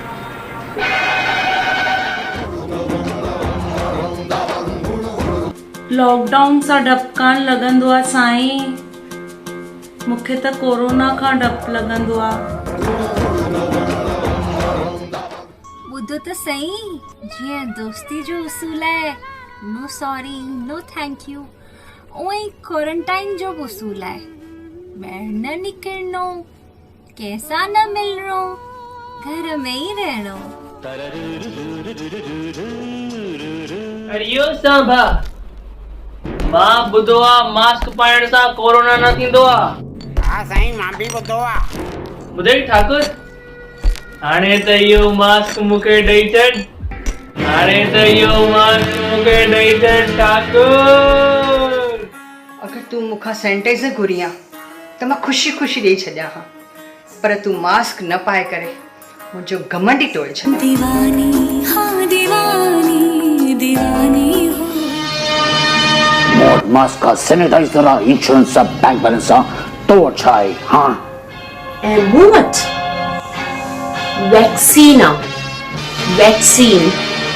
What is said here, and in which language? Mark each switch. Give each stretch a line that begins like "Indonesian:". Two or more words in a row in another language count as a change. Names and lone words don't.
Sindhi: लॉकडाउन सां डपु कान लॻंदो आहे साईं, मूंखे त कोरोना खां डपु लॻंदो आहे। ॿुधो त सही, जीअं दोस्ती जो उसूल आहे,
English: No sorry no thank you,
Sindhi: उअं ई क्वारंटाइन जो बि उसूल आहे, ॿाहिरि न निकिरणो, कंहिंसां न मिलणो, घर में ई रहणो। हरिओम सांभा, मां ॿुधो आहे मास्क पाइण सां कोरोना न थींदो आहे। हा साईं, मां बि ॿुधो आहे। ॿुधई ठाकुर, हाणे त इहो मास्क मूंखे ॾेई छॾ, हाणे त इहो मास्क मूंखे ॾेई छॾ ठाकुर। अगरि तूं मूंखां सैनिटाइज़र घुरियां त मां ख़ुशी ख़ुशी ॾेई छॾियां हा, पर तूं मास्क न पाए करे मुंहिंजो घमंड ई टोड़े छॾियो।
Hindi: दीवानी हाँ दीवानी दीवानी हो। मास्क का
English: sanitizer insurance bank balance
Hindi: तो अच्छा है। हाँ
Sindhi: ऐं मूं वटि वैक्सीन आहे, वैक्सीन